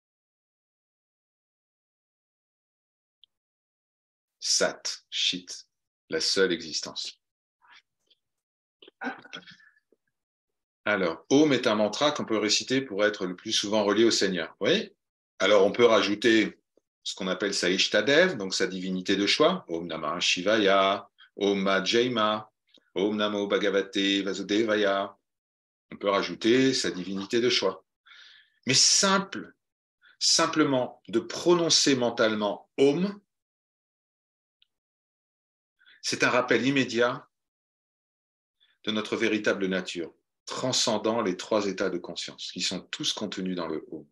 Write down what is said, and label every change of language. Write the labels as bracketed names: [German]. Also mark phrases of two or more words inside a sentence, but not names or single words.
[French] Sat, Chit, la seule existence. Alors, Om est un mantra qu'on peut réciter pour être le plus souvent relié au Seigneur. Oui. Alors, on peut rajouter ce qu'on appelle sa Ishtadev, donc sa divinité de choix. [Sanskrit] ॐ नमः शिवाय, ॐ जयमा, ॐ नमो भगवते वासुदेवाय. [French] On peut rajouter sa divinité de choix. Mais simplement de prononcer mentalement Om, c'est un rappel immédiat de notre véritable nature, transcendant les 3 états de conscience, qui sont tous contenus dans le Om.